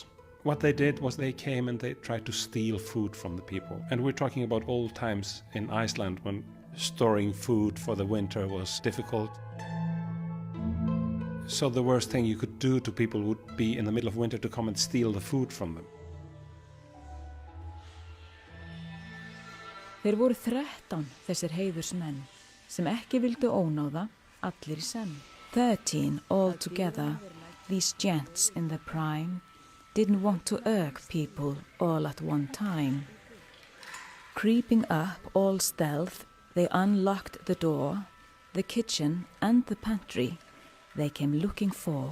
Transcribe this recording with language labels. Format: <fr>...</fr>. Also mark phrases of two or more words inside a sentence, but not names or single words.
<en>What they did was they came and they tried to steal food from the people. And we're talking about old times in Iceland when storing food for the winter was difficult. So the worst thing you could do to people would be in the middle of winter to come and steal the food from them.</en> <is>Þeir voru 13 þessir heiðursmenn sem ekki vildu ónáða allir í senn.</is> <en>13 altogether, these gents in their prime didn't want to irk people all at one time. Creeping up all stealth, they unlocked the door, the kitchen and the pantry they came looking for.</en>